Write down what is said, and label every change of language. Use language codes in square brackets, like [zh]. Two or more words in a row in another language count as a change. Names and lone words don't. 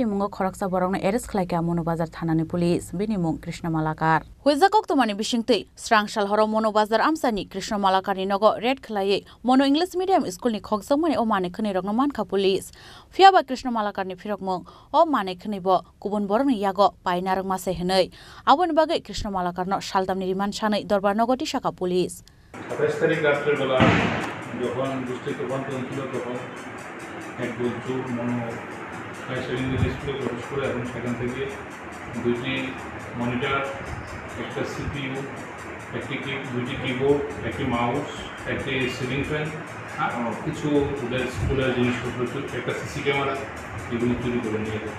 [trp] mungo khoraksa borongna arrest khlaika mono bazar thanani police bini mung Krishna Malakar huijakok tomani bisingtei srangshal horo mono bazar amsani Krishna Malakar ni nogo red khlai mono [en] English medium school [trp] ni khokjamani o mane khni rokno mankha police fiaba Krishna Malakar ni phirok mung o mane khni bo kubun borongni yago painarang mase henei aboni bagai Krishna Malakar no shaldamni riman sanai darbar nogoti পুলিশ [bn] ২৭ তারিখ রাত্রের বেলা যখন বৃষ্টি তুফান চলছিল তখন এক চোর মনো হাই সেকেন্ডারি স্কুলে প্রবেশ করে এবং সেখান থেকে দুইটি মনিটর একটা সিপিইউ দুইটি কিবোর্ড একটি মাউস একটি [en] ceiling fan [bn] কিছু ওদের স্কুলের জিনিসপত্র একটা [en] CC camera [bn] এগুলো চুরি করে নিয়ে যায়।